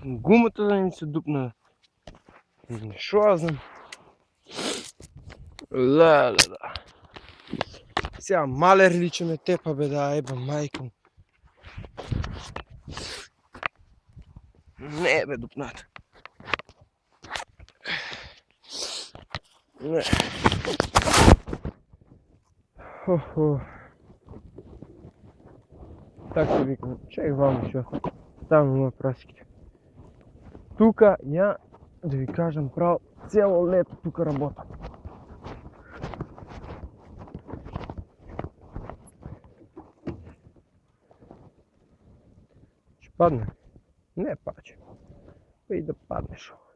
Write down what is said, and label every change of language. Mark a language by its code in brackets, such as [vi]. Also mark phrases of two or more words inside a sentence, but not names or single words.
[bg] гумата да ни се дупна. Шо аз знам. Да. Сега малер лича ме тепа бе да, еба майка му. Не бе дупната. Не. Хо-хо. Так се викам. Чек вам шо. Там има праските. Тука я да ви кажам право цяло лето тука работам. Ще падне? Не паче. И да паднеш.